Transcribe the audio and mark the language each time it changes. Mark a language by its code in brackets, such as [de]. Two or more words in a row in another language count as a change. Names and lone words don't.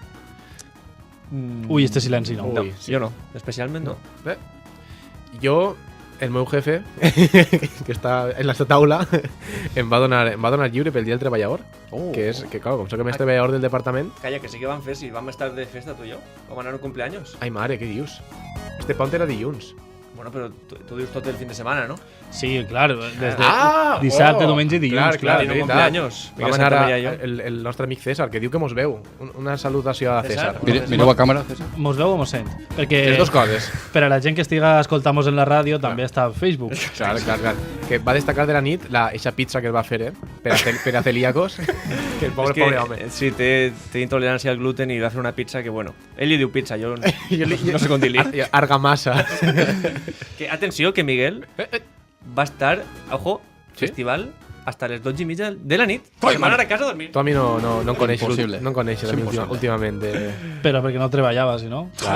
[ca] Ui, este silenci no. Ui. [es] No, yo no. Especialmente no. [ca] Bé, jo, el meu jefe, que està en la taula, em va donar lliure pel dia del treballador. Que és, que claro, com soc el més treballador del departament. Calla, que sí que van fer si vam estar de festa [es] tú y yo. [ca] Vam anar a un cumpleaños. Ai, mare, què dius? Este pont era dilluns. [es] Bueno, pero tú [ca] dius tot el [es] fin de semana, ¿no? [ca] Sí, clar, des de Ah, dissabte, oh, diumenge i dilluns, clar. I no veritat. cumpleaños. Vam anar el nostre amic César, que diu que mos veu. Una salutació a César. César? Mireu a càmera, César. Mos veu o mos sent? Perquè Les dues coses. per a la gent que estiga escoltant-nos en la ràdio també està a Facebook. Clar, clar, clar. Que va destacar de la nit eixa pizza que es va fer, per a celíacos. Que el pobre, pobre home. [es] Sí, té intolerancia al gluten y va a hacer una pizza que, bueno, él [ca] li diu [es] pizza, yo no sé [ca] com dir-li. Argamassa. Que, atenció, que Miguel va estar, ojo, ¿Sí? festival hasta les 12:30 de la nit. Que van anar a casa a dormir. Tu a mi no em coneixes, Impossible. no em coneixes a mi Impossible. últimament. Però perquè no treballava, si no.